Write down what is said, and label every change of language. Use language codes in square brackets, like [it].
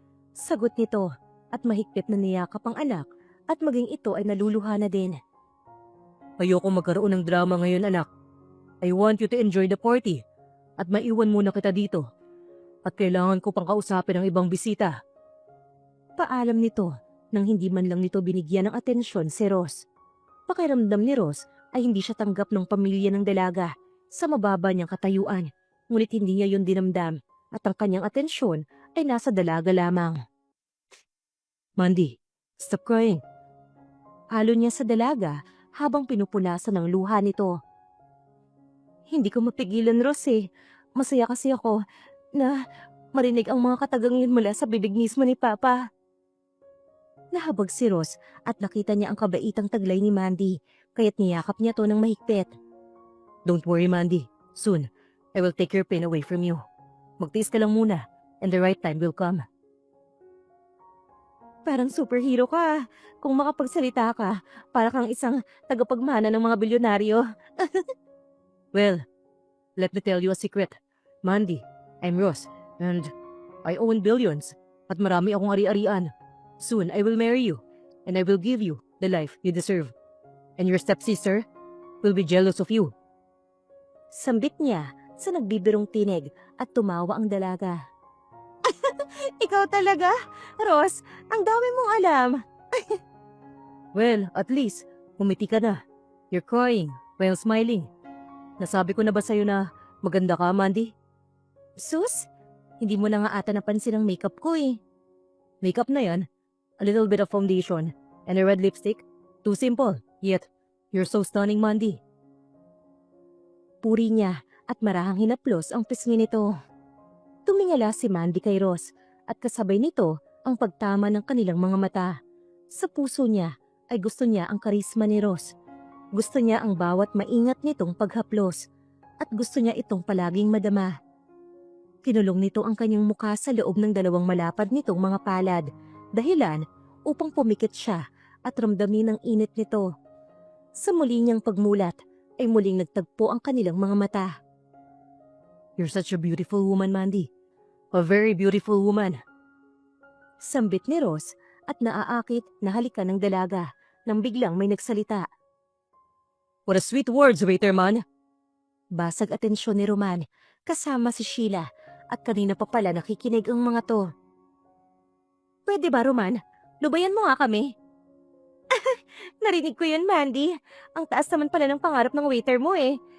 [tl] Sagot nito, at mahigpit na niyakap ang anak at maging ito ay naluluha na din. Ayoko magkaroon ng drama ngayon, anak. [en] I want you to enjoy the party [tl] at maiwan muna kita dito. At kailangan ko pang kausapin ang ibang bisita. Paalam nito nang hindi man lang nito binigyan ng atensyon si Ross. Pakiramdam ni Ross ay hindi siya tanggap ng pamilya ng dalaga sa mababa niyang katayuan, ngunit hindi niya yun dinamdam at ang kanyang atensyon ay nasa dalaga lamang. [en] Mandy, stop crying. [tl] Halo niya sa dalaga habang pinupunasan ng luha nito. Hindi ko mapigilan, Ross eh. Masaya kasi ako na marinig ang mga katagangin mula sa bibig mismo ni Papa. Nahabag si Ross at nakita niya ang kabaitang taglay ni Mandy, kaya't niyakap niya to ng mahigpit. [en] Don't worry, Mandy. Soon, I will take your pain away from you. [tl] Magtiis ka lang muna, [en] and the right time will come. [tl] Parang superhero ka. Kung makapagsalita ka, para kang isang tagapagmana ng mga bilyonaryo. [en] Well, let me tell you a secret. Mandy, I'm Ross, and I own billions, [tl] at marami akong ari-arian. [en] Soon, I will marry you, and I will give you the life you deserve. And your stepsister will be jealous of you. [tl] Sambit niya sa nagbibirong tinig at tumawa ang dalaga. Ikaw talaga? Ross, ang dami mong alam. [en] Well, at least, [tl] umiti ka na. [en] You're crying while smiling. [tl] Nasabi ko na ba sa'yo na maganda ka, Mandy? Sus, hindi mo na nga ata napansin ang makeup ko eh. Makeup na yan. [en] A little bit of foundation and a red lipstick. Too simple, yet you're so stunning, Mandy. [tl] Puri niya at marahang hinaplos ang pisngi nito. Tumingala si Mandy kay Ross at kasabay nito ang pagtama ng kanilang mga mata. Sa puso niya ay gusto niya ang karisma ni Ross. Gusto niya ang bawat maingat nitong paghaplos at gusto niya itong palaging madama. Kinulong nito ang kanyang mukha sa loob ng dalawang malapad nitong mga palad, dahilan upang pumikit siya at ramdamin ang init nito. Sa muli niyang pagmulat ay muling nagtagpo ang kanilang mga mata. [en] You're such a beautiful woman, Mandy. A very beautiful woman. [tl] Sambit ni Ross at naaakit na halikan ng dalaga nang biglang may nagsalita. [en] What a sweet words, waiter man. [tl] Basag atensyon ni Roman kasama si Sheila at kanina pa pala nakikinig ang mga to. Pwede ba, Roman? Lubayan mo nga kami. Narinig ko yun, Mandy. Ang taas naman pala ng pangarap ng waiter mo eh.